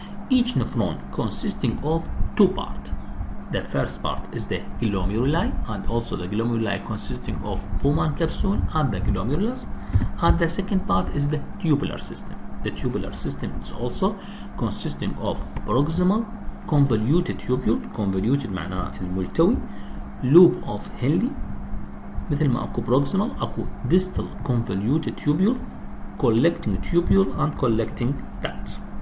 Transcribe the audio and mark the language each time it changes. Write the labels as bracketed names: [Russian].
[English] Each nephron consisting of 2 parts. The first part is the glomeruli, and also the glomeruli consisting of Bowman capsule and the glomerulus, and the second part is the tubular system. The tubular system is also consisting of proximal convoluted tubule. [Arabic] convoluted معناها الملتوي. [English] loop of Henle. [Arabic] مثل ما اكو [English] proximal اكو distal convoluted tubule, collecting tubule and collecting duct.